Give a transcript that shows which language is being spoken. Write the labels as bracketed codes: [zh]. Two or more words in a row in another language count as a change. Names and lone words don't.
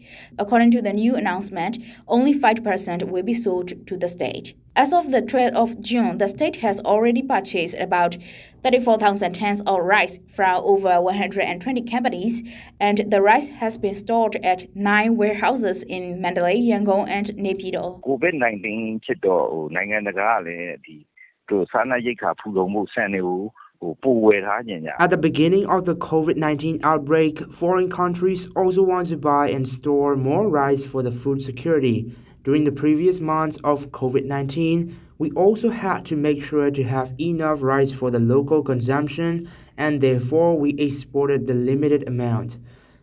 [en] According to the new announcement, only 5% will be sold to the state. As of the 12th of June, the state has already purchased about 34,000 tons of rice from over 120 companies, and the rice has been stored at 9 warehouses in Mandalay, Yangon, and Naypyidaw. [my] COVID-19 ဖြစ်တော့နိုင်ငံတကာကလည်းဒီ [en] At the beginning of the COVID-19 outbreak, foreign countries also want to buy and store more rice for the food security. During the previous months of COVID-19, we also had to make sure to have enough rice for the local consumption, and therefore we exported the limited amount.